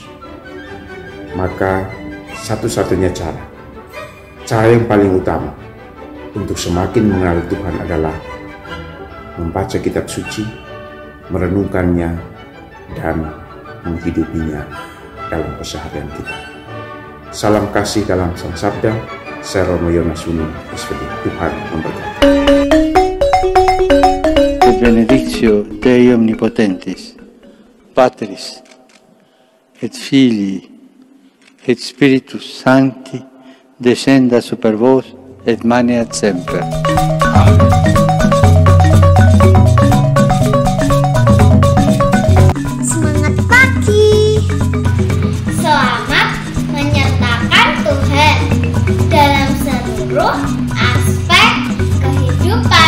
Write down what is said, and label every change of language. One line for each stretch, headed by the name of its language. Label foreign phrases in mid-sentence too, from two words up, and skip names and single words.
Indonesian: Maka satu-satunya cara yang paling utama untuk semakin mengenal Tuhan adalah membaca kitab suci, merenungkannya, dan menghidupinya dalam keseharian kita. Salam kasih dalam Sang Sabda. Saya Romo Yonasuni, SPD. Tuhan memberkati.
Latin: Benedictio Dei Omnipotentis, Patris et Filii et Spiritus Sancti, descenda super vos et maneat semper.
Indonesian: Amen. Semangat pagi. Selamat menyertakan Tuhan dalam seluruh aspek kehidupan.